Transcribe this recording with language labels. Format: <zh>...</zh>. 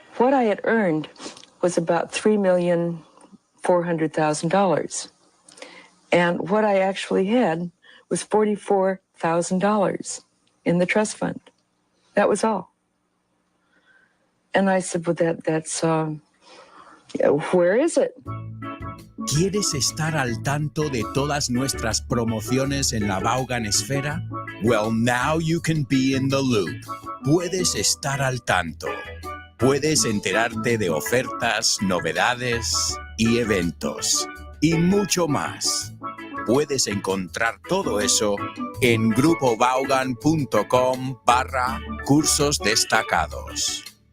<en>What I had earned was about $3,400,000. And what I actually had was $44,000 in the trust fund. That was all. And I said, well, that's where is it?</en> <es>¿Quieres estar al tanto de todas nuestras promociones en la Vaughan Esfera?</es> <en>Well, now you can be in the loop.</en> <es>Puedes estar al tanto. Puedes enterarte de ofertas, novedades y eventos. Y mucho más. Puedes encontrar todo eso en grupovaughan.com/cursos destacados.</es>